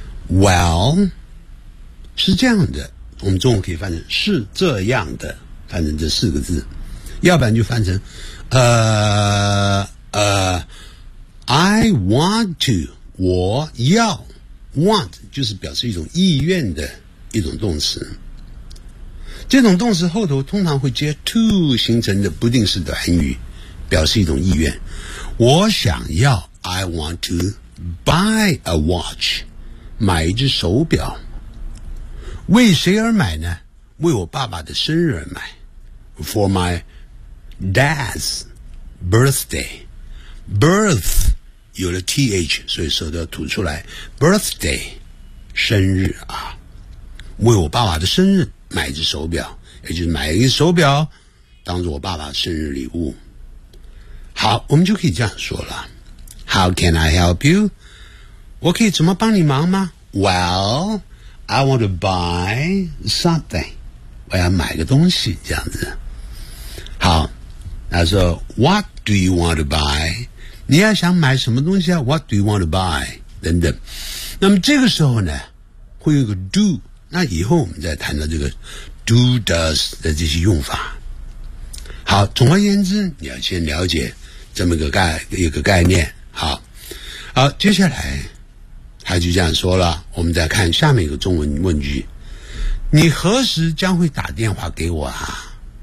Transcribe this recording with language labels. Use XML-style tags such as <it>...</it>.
<zh>well 是这样的，我们中文可以翻成是这样的，翻成这四个字，要不然就翻成</zh> <en>I want to，</en> <zh>我要 want 就是表示一种意愿的一种动词，这种动词后头通常会接 to 形成的不定式短语，表示一种意愿。我想要</zh> <en>I want to buy a watch，</en> <zh>买一只手表。为谁而买呢？为我爸爸的生日而买。</zh> <en>For my dad's birthday，</en> <zh>birth有了 th， 所以舌头吐出来 birthday 生日啊，为我爸爸的生日买一只手表，也就是买一个手表当作我爸爸生日礼物。好，我们就可以这样说了</zh> <en>How can I help you？</en> <zh>我可以怎么帮你忙吗？</zh> <en>Well I want to buy something，</en> <zh>我要买个东西这样子。好，他说</zh> <en>What do you want to buy？</en> <zh>你要想买什么东西啊</zh> <en>？What do you want to buy？</en> <zh>等等。那么这个时候呢，会有个 do。那以后我们再谈到这个 do does 的这些用法。好，总而言之，你要先了解这么一个概念。好，好，接下来他就这样说了。我们再看下面一个中文问句：你何时将会打电话给我啊？</zh>